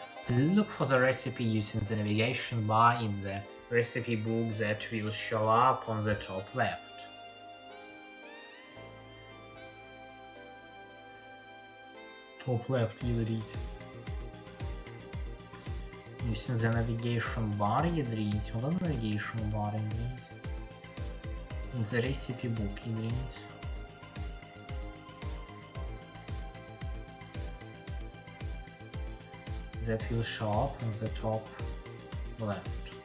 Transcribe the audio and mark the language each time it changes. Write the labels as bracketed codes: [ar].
[en] Look for the recipe using the navigation bar in the recipe book that will show up on the top left. Top left, [ru] ядрить. [en] Using the navigation bar, [ru] ядрить. Вот он [en] navigation bar, [ru] ядрить. [en] In the recipe book, [ru] ядрить. [en] That will show up on the top left.